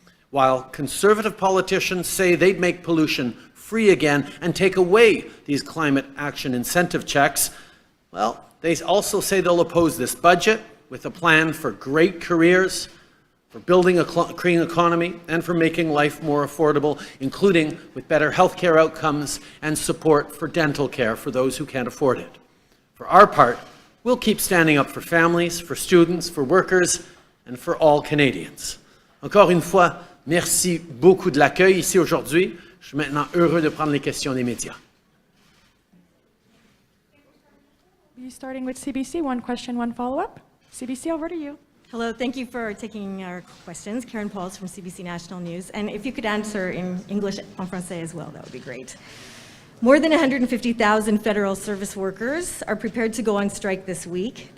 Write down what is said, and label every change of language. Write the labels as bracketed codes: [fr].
[en] While conservative politicians say they'd make pollution free again and take away these climate action incentive checks, well, they also say they'll oppose this budget with a plan for great careers, for building a clean economy, and for making life more affordable, including with better healthcare outcomes and support for dental care for those who can't afford it. For our part, we'll keep standing up for families, for students, for workers, and for all Canadians. [fr] Encore une fois, merci beaucoup de l'accueil ici aujourd'hui. Je suis maintenant heureux de prendre les questions des médias. [en] Starting with CBC, one question, one follow-up. CBC, over to you. Hello, thank you for taking our questions. Karen Pauls from CBC National News. And if you could answer in English [fr] en français [en] as well, that would be great. More than 150,000 federal service workers are prepared to go on strike this week.